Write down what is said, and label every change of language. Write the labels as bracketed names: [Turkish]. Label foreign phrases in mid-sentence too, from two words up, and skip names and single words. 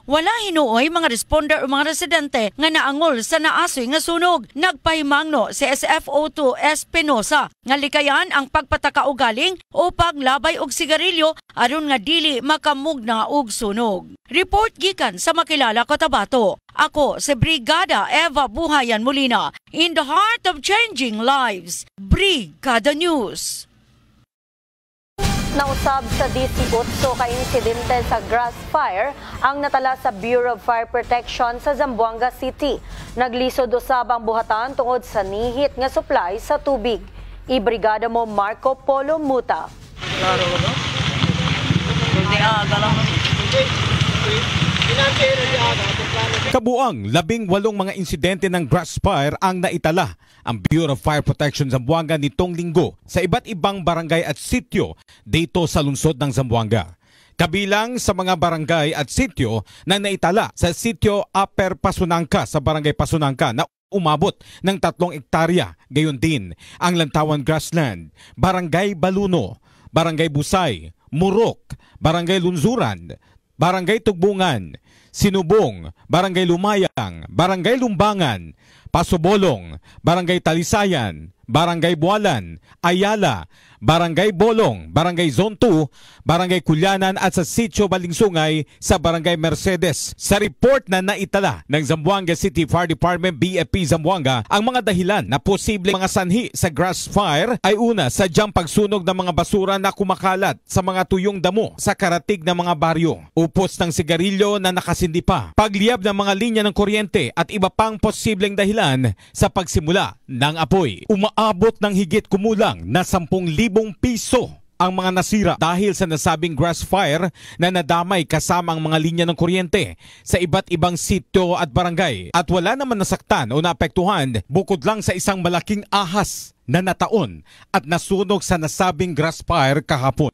[Cebuano] Wala hinuoy mga responder o mga residente nga naangol sa naasoy nga sunog. Nagpahimangno si SFO2 Espinosa nga likayan ang pagpatakaugaling o paglabay og sigarilyo aron nga dili makamugna og sunog. Report gikan sa Makilala, Cotabato. Ako si Brigada Eva Buhayan Molina, [English] in the heart of changing lives. [Cebuano] Brigada News. Nausab sa 18 ka insidente sa [English] grass fire [Cebuano] ang natala sa Bureau of Fire Protection sa Zamboanga City. Naglisod usab ang buhatan tungod sa nihit nga supply sa tubig. Ibrigada mo Marco Polo Muta. [Filipino] Kabuang 18 mga insidente ng [English] grass fire [Filipino] ang naitala ang Bureau of Fire Protection Zamboanga nitong linggo sa iba't ibang barangay at sityo dito sa lungsod ng Zamboanga. Kabilang sa mga barangay at sityo na naitala sa sityo Upper Pasunangka sa barangay Pasunangka na umabot ng 3 ektarya. Gayon din ang Lantawan Grassland, Barangay Baluno, Barangay Busay, Murok, Barangay Lunzuran, Barangay Tugbungan, Sinubong, Barangay Lumayang, Barangay Lumbangan, Pasobolong, Barangay Talisayan, Barangay Bualan, Ayala, Barangay Bolong, Barangay Zone 2, Barangay Kulyanan at sa Sitio Balingsungay sa Barangay Mercedes. Sa report na naitala ng Zamboanga City Fire Department BFP Zamboanga, ang mga dahilan na posibleng mga sanhi sa [English] grass fire [Filipino] ay una, sadyang pagsunog ng mga basura na kumakalat sa mga tuyong damo sa karatig ng mga baryo, upos ng sigarilyo na nakasindi pa, pagliyab ng mga linya ng kuryente at iba pang posibleng dahilan sa pagsimula ng apoy. Umaabot ng higit kumulang na 10,000 piso ang mga nasira dahil sa nasabing [English] grass fire [Filipino] na nadamay kasama ang mga linya ng kuryente sa iba't ibang sitio at barangay, at wala naman nasaktan o naapektuhan bukod lang sa isang malaking ahas na nataon at nasunog sa nasabing grass fire kahapon.